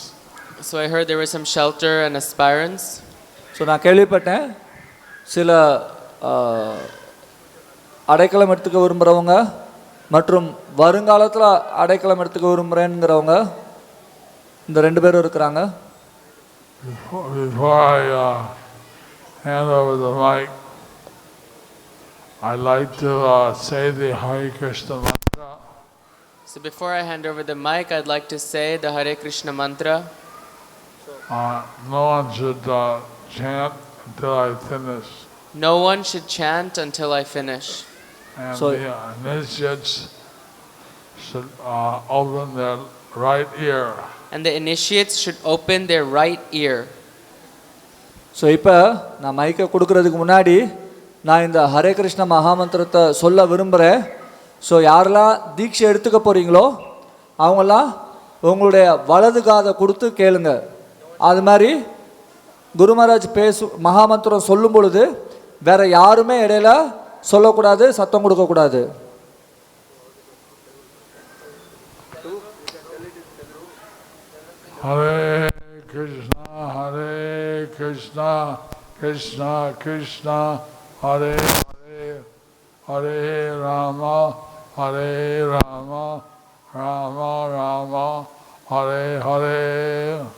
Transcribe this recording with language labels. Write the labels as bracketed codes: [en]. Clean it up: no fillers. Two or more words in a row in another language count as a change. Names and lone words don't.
[en] So I heard there was some shelter and aspirants. [ta] ஸோ நான் கேள்விப்பட்டேன் சில அடைக்கலம் எடுத்துக்க விரும்புகிறவங்க மற்றும் வருங்காலத்தில் அடைக்கலம் எடுத்துக்க விரும்புகிறேங்கிறவங்க இந்த ரெண்டு பேரும் இருக்கிறாங்க. [en] Before I hand over the mic, I'd like to say the Hare Krishna mantra. So before I hand over the mic, I'd like to say the Hare Krishna mantra. No one should chant until I finish. No one should chant until I finish. And So- the initiates should open their right ear. And the initiates should open their right ear. [ta] ஸோ இப்போ நான் மைக்கை கொடுக்கறதுக்கு முன்னாடி நான் இந்த ஹரே கிருஷ்ண மகாமந்திரத்தை சொல்ல விரும்புகிறேன். ஸோ யாரெல்லாம் தீட்சை எடுத்துக்க போகிறீங்களோ அவங்களாம் உங்களுடைய வலது காதை கொடுத்து கேளுங்க. அது மாதிரி குரு மகாராஜ் மகாமந்திரம் சொல்லும் பொழுது வேற யாருமே இடையில சொல்லக்கூடாது, சத்தம் கொடுக்கக்கூடாது. [sa] हरे कृष्ण हरे कृष्ण कृष्ण कृष्ण हरे हरे हरे राम हरे राम राम राम हरे हरे.